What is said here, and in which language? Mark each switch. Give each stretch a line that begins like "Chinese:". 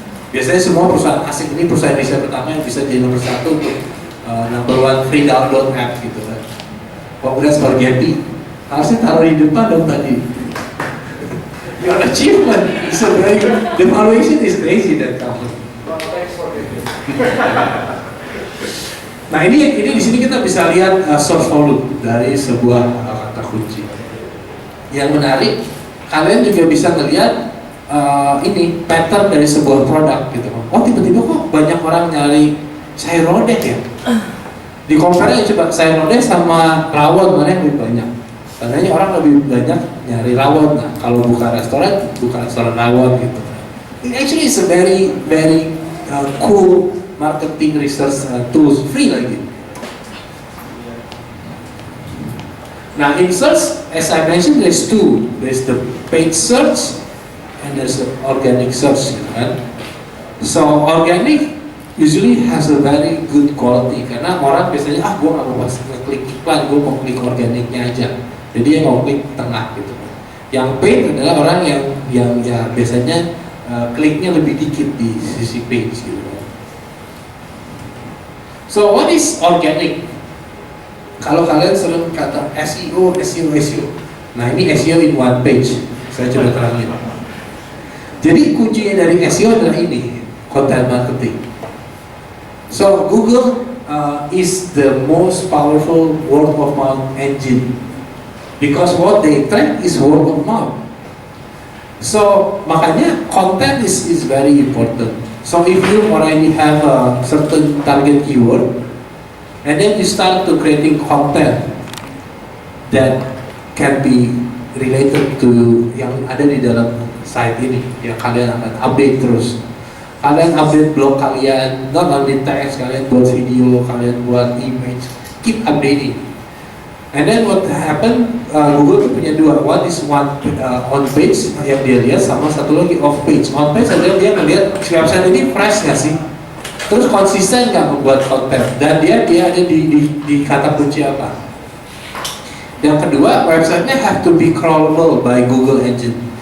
Indonesian: Biasanya semua perusahaan asing, ini perusahaan Indonesia pertama yang bisa jadi nomor 1 untuk
English: number 1 free download app
Indonesian: gitu kan.
English: Congrats for GEPI.
Indonesian: Harusnya taruh di depan dong tadi.
English: Your achievement is so very good. The valuation is crazy that company.
Indonesian: Nah ini di sini kita bisa lihat source volume dari sebuah kata kunci. Yang menarik, kalian juga bisa melihat ini pattern dari sebuah produk gitu. Oh tiba-tiba kok banyak orang nyari sayur lodeh ya? Di compare aja coba sayur lodeh sama rawon mana yang lebih banyak? Katanya orang lebih banyak nyari rawon. Nah kalau buka restoran rawon gitu.
English: Actually it's a very cool marketing research tools, free lagi. Now in search, as I mentioned, there's two. There's the paid search and there's the organic search, gitu kan. So organic usually has a very good quality
Indonesian: karena orang biasanya gue nggak mau ngeklik iklan, gue mau klik organiknya aja. Jadi dia mau klik tengah gitu. Yang paid adalah orang yang ya biasanya kliknya lebih dikit di sisi paid gitu.
English: So what is organic?
Indonesian: Kalau kalian sering kata SEO. Nah ini SEO in one page. Saya coba terangin. Jadi kuncinya dari SEO adalah ini, content marketing.
English: So Google is the most powerful word of mouth engine because what they track is word of mouth. So makanya content is very important. So if you already have a certain target keyword, and then you start to creating content that can be related to
Indonesian: yang ada di dalam site ini, yang kalian akan update terus. Kalian update blog kalian,
English: not only text,
Indonesian: kalian buat video, kalian buat image,
English: keep updating. And then what happen?
Indonesian: Google tuh punya dua, one is on page yang dia lihat, sama satu lagi off page. On page adalah dia melihat website ini fresh nggak sih? Terus konsisten nggak membuat konten, dan dia ada di kata kunci apa? Yang kedua, websitenya
English: have to be crawlable by Google Engine.